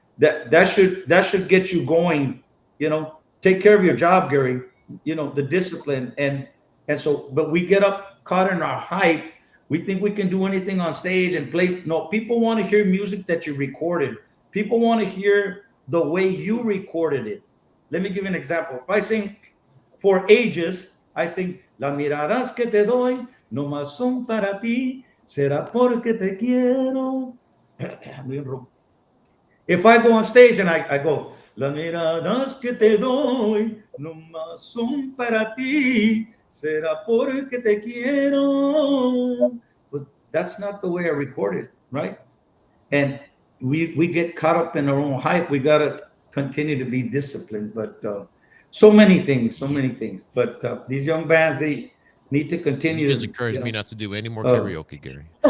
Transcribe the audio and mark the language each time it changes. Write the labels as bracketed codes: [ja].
[en] That should get you going. Take care of your job, Gary. The discipline, and so, but we get up caught in our hype. We think we can do anything on stage and play. No, people want to hear music that you recorded. People want to hear the way you recorded it. Let me give you an example. If I sing For Ages, I sing [es] Las miradas que te doy no más son para ti, será porque te quiero. [en] If I go on stage and I go, [es] las miradas que te doy no más son para ti, será porque te quiero. [en] But that's not the way I record it, right? And we get caught up in our own hype. We got to continue to be disciplined. But so many things, so many things. But these young bands, they need to You continue just to, encouraged me not to do any more uh, karaoke, Gary.